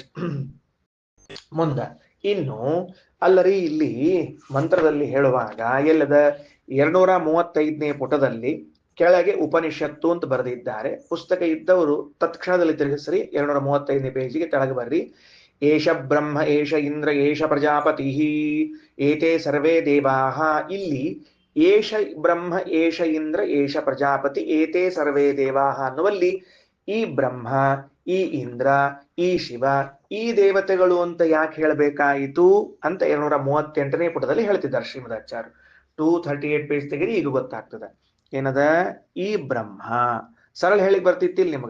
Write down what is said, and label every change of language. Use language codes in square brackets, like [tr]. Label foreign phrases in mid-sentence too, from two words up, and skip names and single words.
[kn] ಮುಂದ ಇನ್ನು ಅಲ್ಲರಿ, ಇಲ್ಲಿ ಮಂತ್ರದಲ್ಲಿ ಹೇಳುವಾಗ ಎಲ್ಲದ 235ನೇ ಪುಟದಲ್ಲಿ ಕೆಳಗೆ ಉಪನಿಷತ್ತು ಅಂತ ಬರೆದಿದ್ದಾರೆ. ಪುಸ್ತಕ ಇದ್ದವರು ತತ್ಕ್ಷಣದಲ್ಲಿ ತಿರುಗಿಸ್ರಿ, 235ನೇ ಪೇಜಿಗೆ ಕೆಳಗೆ ಬರ್ರಿ. [sa] ಏಷ ಬ್ರಹ್ಮ ಏಷ ಇಂದ್ರ ಏಷ ಪ್ರಜಾಪತಿ ಏತೆ ಸರ್ವೇ ದೇವಾಹ. [kn] ಇಲ್ಲಿ [sa] ಏಷ ಬ್ರಹ್ಮ ಏಷ ಇಂದ್ರ ಏಷ ಪ್ರಜಾಪತಿ ಏತೆ ಸರ್ವೇ ದೇವಾಹ [kn] ಅನ್ನುವಲ್ಲಿ ಈ ಬ್ರಹ್ಮ, ಈ ಇಂದ್ರ, ಈ ಶಿವ, ಈ ದೇವತೆಗಳು ಅಂತ ಯಾಕೆ ಹೇಳಬೇಕಾಯಿತು ಅಂತ 238ನೇ ಪುಟದಲ್ಲಿ ಹೇಳ್ತಿದ್ದಾರೆ ಶ್ರೀಮದಾಚಾರ್ಯ. 238 ಪೇಜ್ ತೆಗೆದು ಈಗ ಗೊತ್ತಾಗ್ತದೆ ಏನದ. ಈ ಬ್ರಹ್ಮ ಸರಳ ಹೇಳಿಕ್ ಬರ್ತಿತ್ತಿಲ್ ನಿಮಗೆ.